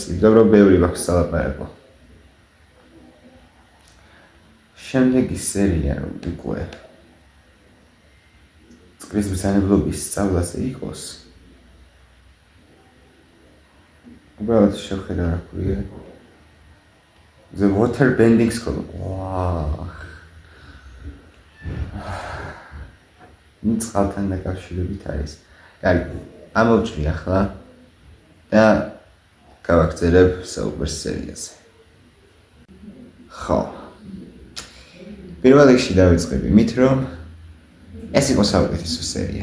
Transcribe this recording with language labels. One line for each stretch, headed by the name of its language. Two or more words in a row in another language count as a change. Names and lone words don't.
Georgian: იმიტომ რომ ბევრი მაქვს სალაპარაკო. შემდეგი სერია უკვე წყლის ბრძანებლობის სწავლაზე იყოს. უბრალოდ შევხედა რა ქვია.
English: The water bending school. Wow.
Georgian: წყალთან დაკავშირებით არის. კარგი, ამოვჭრი ახლა და გავაგრძელებ საუბარს სერიაზე. ხო. პირველ რიგში დავიწყებ იმით, რომ ეს იყო საუკეთესო სერია.